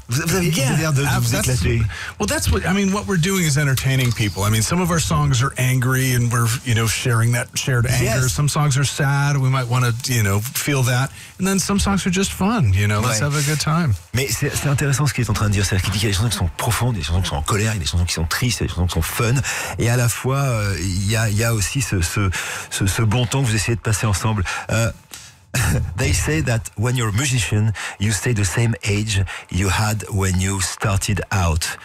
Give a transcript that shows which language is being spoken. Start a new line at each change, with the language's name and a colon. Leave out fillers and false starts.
French: Vous avez l'air de vous éclater.
English: Well, that's what we're doing is entertaining people. I mean, some of our songs are angry, and we're sharing that shared anger. Yes. Some songs are sad. We might want to feel that, and then some songs are just fun. Let's have a good time.
French: Mais c'est intéressant ce qu'il est en train de dire, c'est-à-dire qu'il dit qu'il y a des chansons qui sont profondes, des chansons qui sont en colère, il y a des chansons qui sont tristes, il y a des chansons qui sont fun, et à la fois il y a aussi ce bon temps que vous essayez de passer ensemble.
English: They say that when you're a musician, you stay the same age you had when you started out.